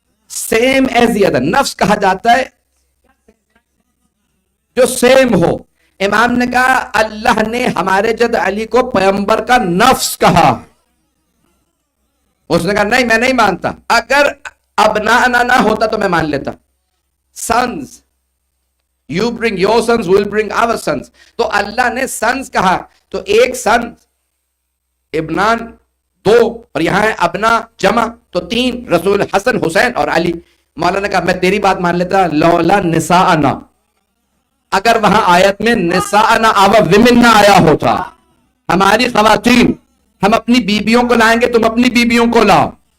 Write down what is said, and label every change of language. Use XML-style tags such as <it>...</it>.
<en>same as the other,</en> <ur>نفس کہا جاتا ہے جو سیم ہو. امام نے کہا اللہ نے ہمارے جد علی کو پیغمبر کا نفس کہا. اس نے کہا نہیں میں نہیں مانتا، اگر ابناءنا نہ ہوتا تو میں مان لیتا.</ur> <en>sons, you bring your sons, we'll bring our sons.</en> <ur>تو اللہ نے sons کہا تو ایک سن، ابنان دو، اور یہاں ہے ابنا جمع تو تین، رسول حسن حسین اور علی. مولانا نے کہا میں تیری بات مان لیتا لولا نساءنا، اگر وہاں آیت میں نساءنا</ur> <en>our women</en> <ur>نہ آیا ہوتا، ہماری خواتین، ہم اپنی بیبیوں کو لائیں گے تم اپنی بیبیوں کو لاؤ.</ur>